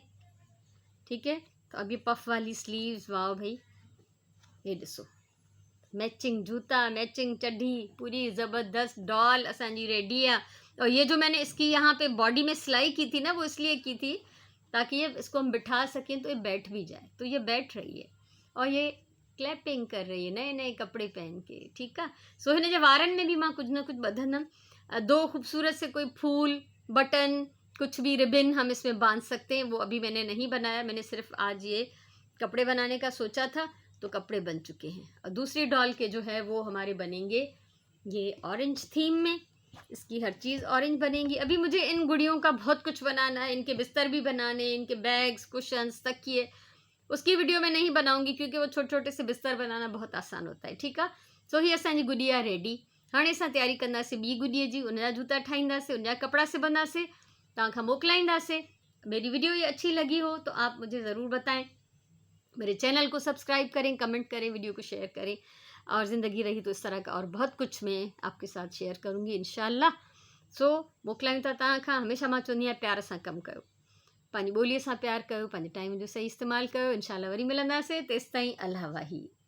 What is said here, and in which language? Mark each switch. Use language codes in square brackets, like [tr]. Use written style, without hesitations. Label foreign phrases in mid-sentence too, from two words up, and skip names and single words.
[hi] ठीक है, तो अब ये पफ वाली स्लीव्स, वाह भाई, ये ॾिसो, मैचिंग जूता, मैचिंग चड्ढी, पूरी ज़बरदस्त डॉल असांजी रेडी है। और ये जो मैंने इसकी यहाँ पे बॉडी में सिलाई की थी ना, वो इसलिए की थी ताकि ये इसको हम बिठा सकें तो ये बैठ भी जाए। तो ये बैठ रही है और ये क्लैपिंग कर रही है नए नए कपड़े पहन के। ठीक है, [sd] सो हिन जे वारनि में भी मां कुछ ना कुछ ॿधंदमि। [hi] 2 खूबसूरत से कोई फूल, बटन, कुछ भी रिबन हम इसमें बांध सकते हैं। वो अभी मैंने नहीं बनाया, मैंने सिर्फ आज ये कपड़े बनाने का सोचा था, तो कपड़े बन चुके हैं। और दूसरी डॉल के जो है वो हमारे बनेंगे ये ऑरेंज थीम में, इसकी हर चीज़ ऑरेंज बनेगी। अभी मुझे इन गुड़ियों का बहुत कुछ बनाना है, इनके बिस्तर भी बनाने, इनके बैग्स, कुशन्स, तकिए। उसकी वीडियो मैं नहीं बनाऊंगी क्योंकि वो छोटे छोटे से बिस्तर बनाना बहुत आसान होता है। ठीक है, [sd] सो ही असांजी गुड़िया रेडी। हाणे असां तैयारी कंदासीं ॿी गुॾीअ जी, उनजा जूता ठाहींदासीं, उनजा कपिड़ा सिबंदासीं, तव्हां खां मोकिलाईंदासीं। [hi] मेरी वीडियो ये अच्छी लगी हो तो आप मुझे ज़रूर बताएं, मेरे चैनल को सब्सक्राइब करें, कमेंट करें, वीडियो को शेयर करें। और ज़िंदगी रही तो इस तरह का और बहुत कुछ मैं आपके साथ शेयर करूँगी इंशाल्लाह। [sd] सो मोकिलायूं था तव्हां खां। हमेशह मां चवंदी आहियां प्यार सां कमु कयो। पंहिंजी ॿोलीअ सां प्यार कयो, पंहिंजे टाइम जो सही इस्तेमालु कयो। इंशाल्लाह वरी मिलंदासीं, तेसिताईं अल्लाह वाही।